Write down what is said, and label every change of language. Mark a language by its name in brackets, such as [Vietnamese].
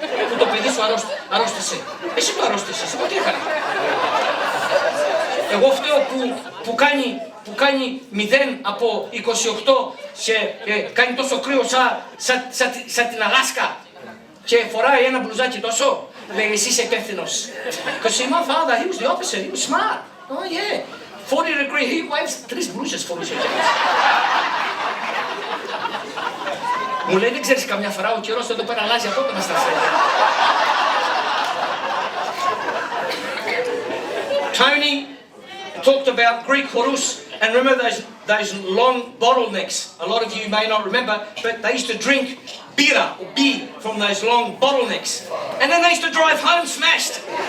[Greek] Που το παιδί σου αρρώστησε. Εσύ το αρρώστησες, εγώ τι έκανα. Εγώ φταίω που κάνει 0 από 28 και κάνει τόσο κρύο σαν την Αλάσκα και φοράει ένα μπλουζάκι τόσο. Λέει, εσύ είσαι υπεύθυνος. [English] Because my father, he was the opposite, he was smart. Oh yeah, 40-degree heat waves, [Greek] 3 μπλούζες φορούσε. Μου λέει, δεν ξέρεις καμιά φορά ο καιρός εδώ πέρα αλλάζει απότομα στα φρένα. [English] Tony talked about Greek chorus, and remember those long bottlenecks. A lot of you may not remember, but they used to drink beer or beer from those long bottlenecks. And then they used to drive home smashed.